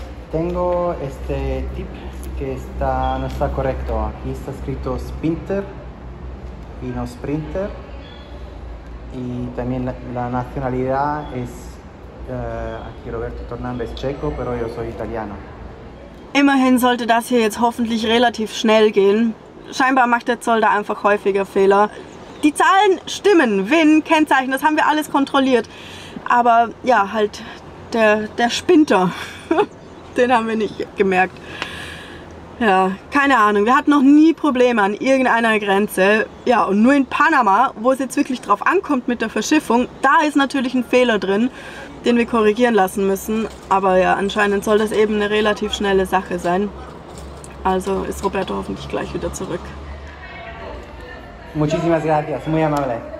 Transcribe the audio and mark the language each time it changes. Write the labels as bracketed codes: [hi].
[es] Tengo este tip que no está correcto. Aquí está escrito Sprinter y no Sprinter. Y también la nacionalidad es, aquí Roberto Tornando es checo, pero yo soy italiano. [de] Immerhin sollte das hier jetzt hoffentlich relativ schnell gehen. Scheinbar macht der Zoll da einfach häufiger Fehler. Die Zahlen stimmen, WIN, Kennzeichen, das haben wir alles kontrolliert. Aber ja, halt der Sprinter, den haben wir nicht gemerkt. Ja, keine Ahnung, wir hatten noch nie Probleme an irgendeiner Grenze. Ja, und nur in Panama, wo es jetzt wirklich drauf ankommt mit der Verschiffung, da ist natürlich ein Fehler drin, den wir korrigieren lassen müssen. Aber ja, anscheinend soll das eben eine relativ schnelle Sache sein. Also ist Roberto hoffentlich gleich wieder zurück. [es] Muchísimas gracias, muy amable.